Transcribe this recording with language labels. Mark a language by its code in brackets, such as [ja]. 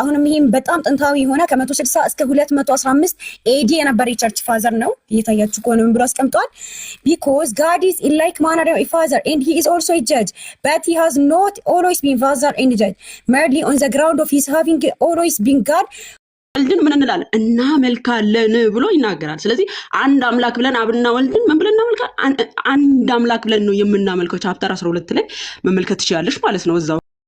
[am] አሁንም ይሄም በጣም ጥንታዊ የሆነ ከ160 እስከ 215 ኤዲ የነበረ የቸርች ፋዘር ነው። እየታያችሁ ከሆነ ምን ብሎ አስቀምጧል? [en] because God is in like manner a father and he is also a judge, but he has not always been father and judge, merely on the ground of his having always been God. [am] ወልድን ምን እንላለን? እናመልካለን ብሎ ይናገራል። ስለዚህ አንድ አምላክ ብለን አብና ወልድን ምን ብለን እናመልካለን? አንድ አምላክ ብለን ነው የምናመልከው። ቻፕተር 12 ላይ መመልከት ትችላለሽ ማለት ነው እዛው